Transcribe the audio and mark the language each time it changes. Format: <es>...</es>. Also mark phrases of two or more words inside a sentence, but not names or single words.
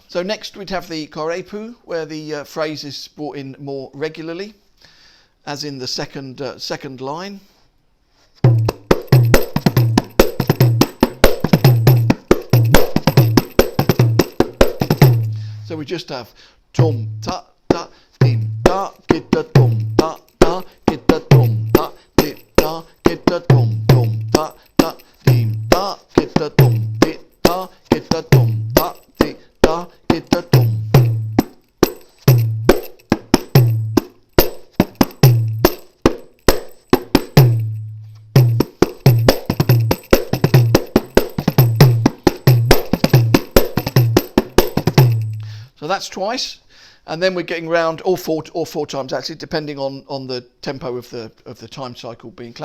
<en>So next we'd have the korepu, where the phrase is brought in more regularly, as in the second line. So we just have tum ta ta dim ta kita tum ta ta kita tum ta dim ta kita tum tum ta ta dim ta kita tum di ta kita tum ta di ta kita tum. So that's twice, and then we're getting round or four times actually, depending on the tempo of the time cycle being clapped.</en>